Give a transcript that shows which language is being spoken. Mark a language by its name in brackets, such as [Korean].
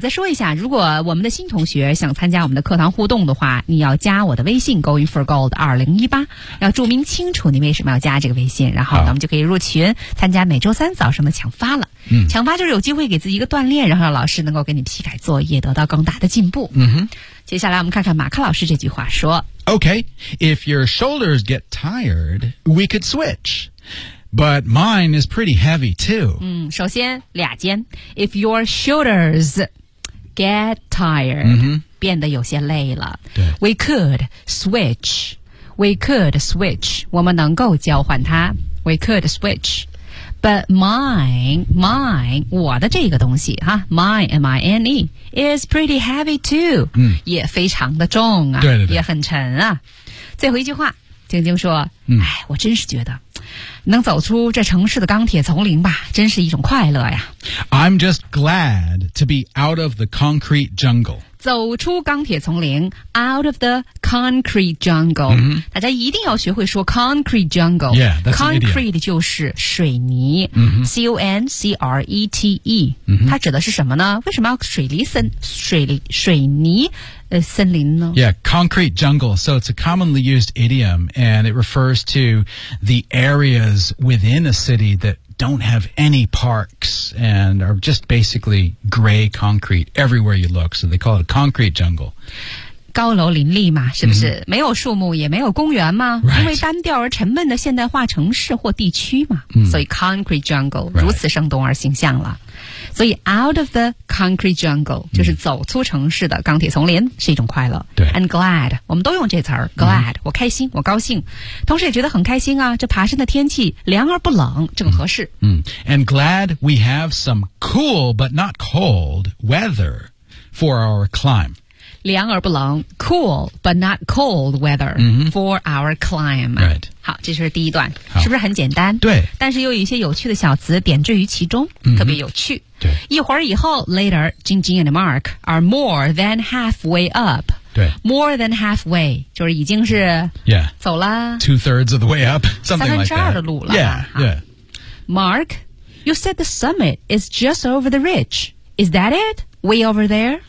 [Chinese] 再说一下，如果我们的新同学想参加我们的课堂互动的话，你要加我的微信 [English] going for gold 2018, [Chinese] 要注明清楚你为什么要加这个微信，然后我们就可以入群参加每周三早什么强发了，强发就是有机会给自己一个锻炼，然后让老师能够给你批改作业，得到更大的进步。接下来我们看看马克老师这句话说 [English] Okay, if your shoulders get tired, we could switch, but mine is pretty heavy too. [Chinese] 首先俩尖 [English] If your shoulders get tired, [Chinese] 变得有些累了 [English] We could switch, we could switch, [Chinese] 我们能够交换它 [English] We could switch,But mine, [Chinese] 我的这个东西哈 [English] ,mine, M-I-N-E, is pretty heavy too, [Chinese] 也非常的重啊，对对对，也很沉啊。最后一句话，晶晶说，哎，我真是觉得能走出这城市的钢铁丛林吧，真是一种快乐呀。 [English] I'm just glad to be out of the concrete jungle. [Chinese] 走出钢铁丛林 , [English] out of the concrete jungle.、 [Chinese] 大家一定要学会说 concrete jungle. [English] Yeah, that's [Chinese] concrete 就是水泥、C-O-N-C-R-E-T-E.、它指的是什么呢？为什么要水泥森林呢？ [English] Yeah, concrete jungle. So it's a commonly used idiom and it refers to the areas within a city that don't have any parks and are just basically gray concrete everywhere you look. So they call it a concrete jungle. [Chinese] 高楼林立嘛，是不是？没有树木，也没有公园吗？ [English] Right. [Chinese] 因为单调而沉闷的现代化城市或地区嘛。所以 concrete jungle、如此生动而形象了。所以 [English] out of the concrete jungle [Chinese] 就是走出城市的钢铁丛林是一种快乐。对，and glad 我们都用这词儿 ，glad 我开心，我高兴，同时也觉得很开心啊。这爬山的天气凉而不冷，正合适。 [English] And glad we have some cool but not cold weather for our climb. [Chinese] 凉而不冷 [English] cool but not cold weather、for our climb、 right. [Chinese] 好这是第一段是不是很简单对但是又有一些有趣的小词点缀于其中、特别有趣对一会儿以后 [English] later Jing Jing and Mark are more than halfway up [Chinese] 对 [English] more than halfway [Chinese] 就是已经是 [English] yeah [Chinese] 走了 [English] two thirds of the way up something like that [Chinese] 三分之二的路了 [English] yeah, yeah Mark you said the summit is just over the ridge is that itWay over there?